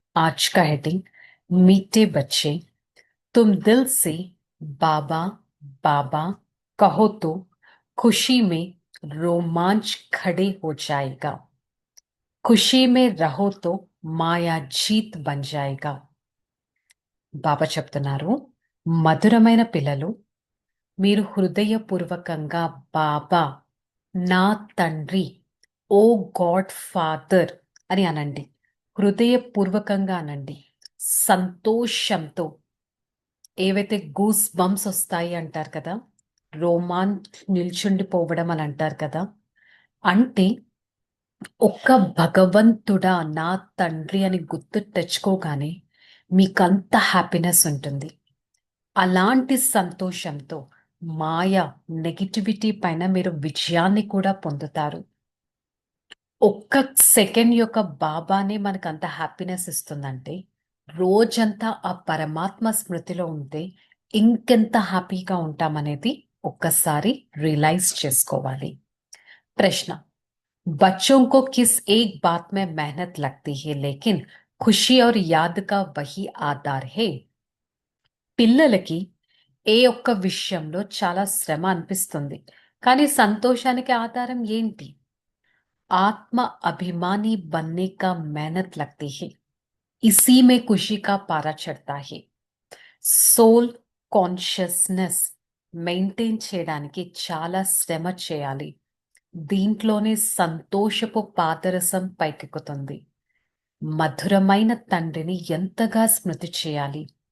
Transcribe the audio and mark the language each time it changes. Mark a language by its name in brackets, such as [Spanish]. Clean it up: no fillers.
[Hindi] आज का हेडिंग मीठे बच्चे, तुम दिल से बाबा बाबा कहो तो खुशी में रोमांच खड़े हो जाएगा। खुशी में रहो तो माया जीत बन जाएगा। [Telugu] బాబా చెప్తున్నారు, మధురమైన పిల్లలు, మీరు హృదయపూర్వకంగా బాబా, నా తండ్రి, ఓ గాడ్ ఫాదర్ అని అనండి. హృదయపూర్వకంగా అనండి, సంతోషంతో. ఏవైతే గూస్ బంప్స్ వస్తాయి అంటారు కదా, రోమాన్ నిల్చుండిపోవడం అని అంటారు కదా, అంటే ఒక్క భగవంతుడా నా తండ్రి అని గుర్తు తెచ్చుకోగానే మీకంత హ్యాపీనెస్ ఉంటుంది. అలాంటి సంతోషంతో మాయ నెగిటివిటీ పైన మీరు విజయాన్ని కూడా పొందుతారు. ఒక్క సెకండ్ యొక్క బాబానే మనకు అంత హ్యాపీనెస్ ఇస్తుందంటే, రోజంతా ఆ పరమాత్మ స్మృతిలో ఉంటే ఇంకెంత హ్యాపీగా ఉంటామనేది ఒక్కసారి రియలైజ్ చేసుకోవాలి. ప్రశ్న, [Hindi] बच्चों को किस एक बात में मेहनत लगती है लेकिन खुशी और याद का वही आधार है। [Telugu] పిల్లలకి ఏ ఒక్క విషయంలో చాలా శ్రమ అనిపిస్తుంది, కానీ సంతోషానికి ఆధారం ఏంటి? [Hindi] आत्म अभिमानी बनने का मेहनत लगती है, इसी में खुशी का पारा चढ़ता है। [Telugu] సోల్ కాన్షియస్నెస్ మెయింటైన్ చేయడానికి చాలా శ్రమ చేయాలి. దీంట్లోనే సంతోషపు పాదరసం పైకెక్కుతుంది. మధురమైన తండ్రిని ఎంతగా స్మృతి చేయాలి.